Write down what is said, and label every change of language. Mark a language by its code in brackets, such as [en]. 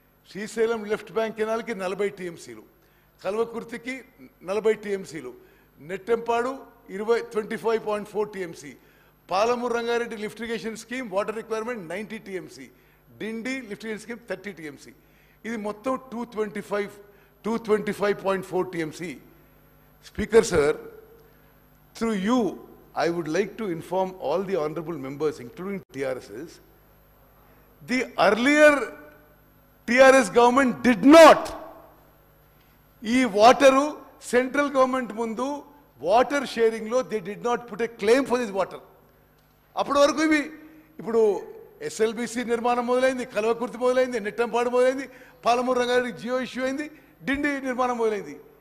[te] Srisailam left bank కెనాల్కి 40 టీఎంసీలు, కల్వకుర్తికి 40 టీఎంసీలు, Nettempadu 25.4 TMC, Palamuru Rangareddy lift irrigation scheme water requirement 90 TMC, డిండి lift irrigation scheme 30 TMC. ఇది మొత్తం 225.4 TMC. [en] Speaker sir, through you, I would like to inform all the honorable members, including TRSs, the earlier TRS government did not. [te] ఈ water central government ముందు water షేరింగ్లో [en] They did not put a claim for this water. [te] అప్పటి వరకు ఇప్పుడు SLBC నిర్మాణం మొదలైంది, కల్వకుర్తి మొదలైంది, నెట్టంపాడు మొదలైంది, Palamuru Rangareddy Jio issue అయింది, డిండి నిర్మాణం మొదలైంది.